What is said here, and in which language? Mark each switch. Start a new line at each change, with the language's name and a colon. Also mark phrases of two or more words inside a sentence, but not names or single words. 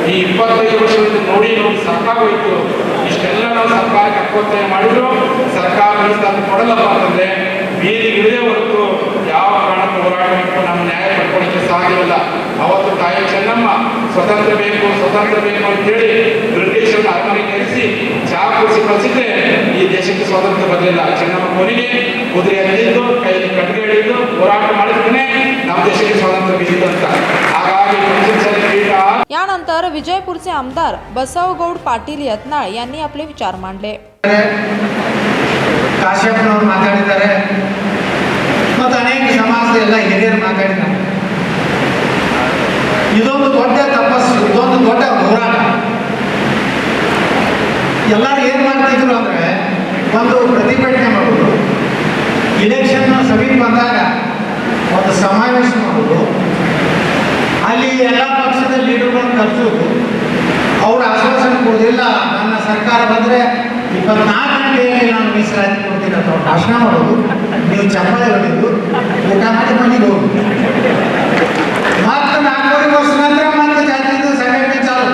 Kannada: ಈ 25 ವರ್ಷದಿಂದ ನೋಡಿ ಸಾಕಾಗೋಯ್ತು, ಇಷ್ಟೆಲ್ಲ ನಾವು ಸರ್ಕಾರಕ್ಕೆ ಒತ್ತಾಯ ಮಾಡಿದ್ರು ಸರ್ಕಾರ ಮೀಸಲಾತಿ ಕೊಡಲ್ಲಪ್ಪ ಅಂತಂದ್ರೆ ಬೀದಿಗಿಳಿದೇ ಹೊರತು ಯಾವ ಕಾರಣಕ್ಕೂ ಹೋರಾಟ ಮಾಡಿಕೊಂಡು ನಮ್ಮ ನ್ಯಾಯ ಪಡ್ಕೊಳ್ಳಿಕ್ಕೆ ಸಾಧ್ಯವಿಲ್ಲ. ಅವತ್ತು ತಾಯಿ ಚೆನ್ನಮ್ಮ ಸ್ವತಂತ್ರ ಬೇಕು ಅಂತೇಳಿ ಬ್ರಿಟಿಷರನ್ನ ಅರಮನೆ ಕರೆಸಿ ಚಹಾ ಕುಡಿಸಿ ಕಳಿಸಿದ್ರೆ ಈ ದೇಶಕ್ಕೆ ಸ್ವಾತಂತ್ರ್ಯ ಬರಲಿಲ್ಲ. ಚೆನ್ನಮ್ಮ ಕೊನೆಗೆ ಕುದುರೆ ಹತ್ತಿದ್ದು ಕೈಯಲ್ಲಿ ಕಟ್ಟಿಗೆ ಹಿಡಿದು ಹೋರಾಟ ಮಾಡಿದ್ರೆ ನಮ್ಮ ದೇಶಕ್ಕೆ
Marathi: स्वातंत्र्य मिळत
Kannada: ಅಂತ. ಹಾಗಾಗಿ पंचमसाली पीठ
Marathi: यानंतर विजयपूरचे आमदार बसवगौड पाटील यत्नाळ यांनी आपले विचार मांडले.
Kannada: ಕಾಶ್ಯಪ್ನವರು ಮಾತಾಡಿದ್ದಾರೆ ಮತ್ತು ಅನೇಕ ಸಮಾಜದ ಎಲ್ಲ ಹಿರಿಯರು ಮಾತಾಡಿದ್ದಾರೆ. ಇದೊಂದು ದೊಡ್ಡ ತಪಸ್ಸು, ಇದೊಂದು ದೊಡ್ಡ ಹೋರಾಟ. ಎಲ್ಲರೂ ಏನು ಮಾಡ್ತಿದ್ರು ಅಂದರೆ ಒಂದು ಪ್ರತಿಭಟನೆ ಮಾಡೋದು, ಇಲೆಕ್ಷನ್ ಸಮೀಪ ಬಂದಾಗ ಒಂದು ಸಮಾವೇಶ ಮಾಡೋದು, ಅಲ್ಲಿ ಎಲ್ಲ ಪಕ್ಷದ ಲೀಡರ್ಗಳನ್ನು ಕರೆಸೋದು, ಅವ್ರು ಆಶ್ವಾಸನೆ ಕೊಡೋದಿಲ್ಲ ನನ್ನ ಸರ್ಕಾರ ಬಂದರೆ 24 ಗಂಟೆಯಲ್ಲಿ ನಾನು ಮೀಸಲಾತಿ ಕೊಡ್ತೀನಿ ಅಂತ ಅವ್ರು ಭಾಷಣ ಮಾಡೋದು, ನೀವು ಚಪ್ಪಾಳೆ ಹೊಡೆದು ಊಟ ಮಾಡಿ ಮನೆಗೆ ಹೋಗಿ ಮತ್ತು 4 ವರ್ಷ ನಂತರ ಮತ್ತೆ ಜಾತಿದು ಸಂಘಟನೆ ಚಾಲು.